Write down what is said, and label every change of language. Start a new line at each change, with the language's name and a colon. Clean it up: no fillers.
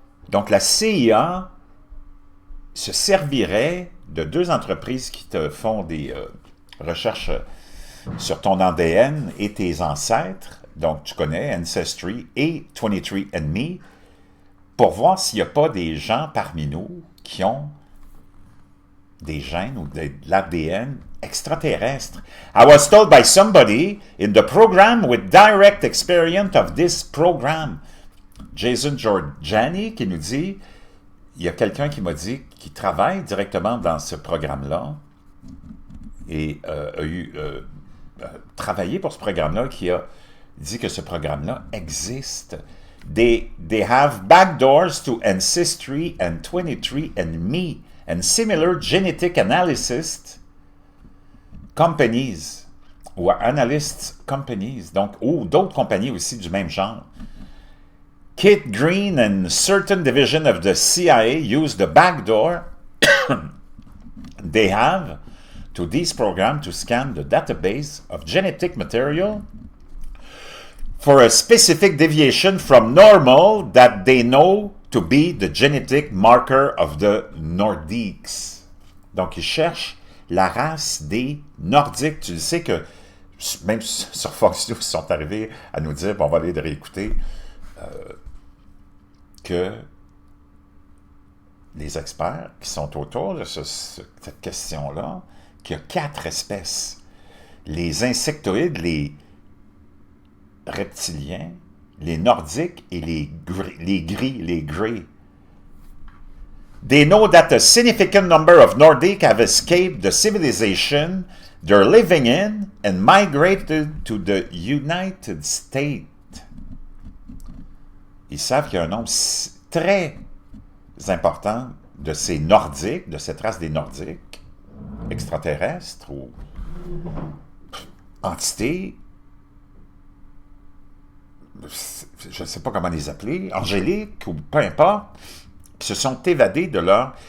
French: Donc, la CIA se servirait de deux entreprises qui te font des recherches sur ton ADN et tes ancêtres, donc tu connais Ancestry et 23andMe, pour voir s'il n'y a pas des gens parmi nous qui ont des gènes ou de l'ADN extraterrestre.
English: I was told by somebody in the program with direct experience of this program.
French: Jason Georgiani qui nous dit, il y a quelqu'un qui m'a dit qui travaille directement dans ce programme-là et a travaillé pour ce programme-là, qui a dit que ce programme-là existe.
English: They have backdoors to Ancestry and 23andMe and similar genetic analysis companies ou analyst companies,
French: donc, ou d'autres compagnies aussi du même genre.
English: Kit Green and certain division of the CIA use the backdoor they have to these programs to scan the database of genetic material for a specific deviation from normal that they know to be the genetic marker of the Nordiques.
French: Donc, ils cherchent la race des Nordiques. Tu sais que, même sur Fox News, ils sont arrivés à nous dire, on va aller de réécouter, que les experts qui sont autour de cette question-là, qu'il y a 4 espèces. Les insectoïdes, les reptiliens, les nordiques et les gris, les grey.
English: They know that a significant number of Nordic have escaped the civilization they're living in and migrated to the United States.
French: Ils savent qu'il y a un nombre très important de ces Nordiques, de cette race des Nordiques, extraterrestres ou entités, je ne sais pas comment les appeler, angéliques ou peu importe, qui se sont évadés de leur...